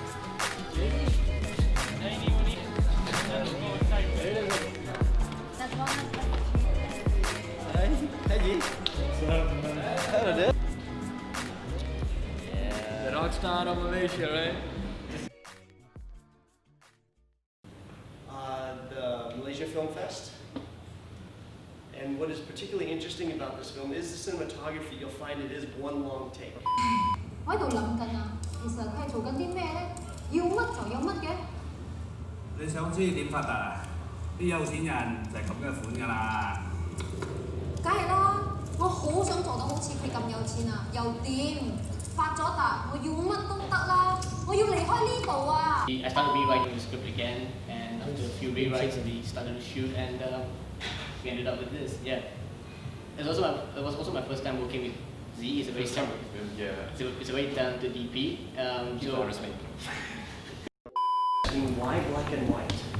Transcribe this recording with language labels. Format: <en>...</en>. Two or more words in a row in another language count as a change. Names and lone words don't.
<en>The rock star of Malaysia, right? The Malaysia Film Fest. And what is particularly interesting about this film is the cinematography. You'll find it is one long take.</en> <yue>我喺度諗緊啊，其實佢係做緊啲咩咧？要乜就有乜嘅。你想知點發達啊？啲有錢人就係咁嘅款㗎啦。梗係啦，我好想做到好似佢咁有錢啊，又掂，發咗達，我要乜都得啦，我要離開呢度啊！</yue> <en>I started rewriting the script again, and after a few rewrites, we started to shoot, and we ended up with this. Yeah, it was also my first time working with Z. It's a very it's a very talented DP. Why black and white?</en>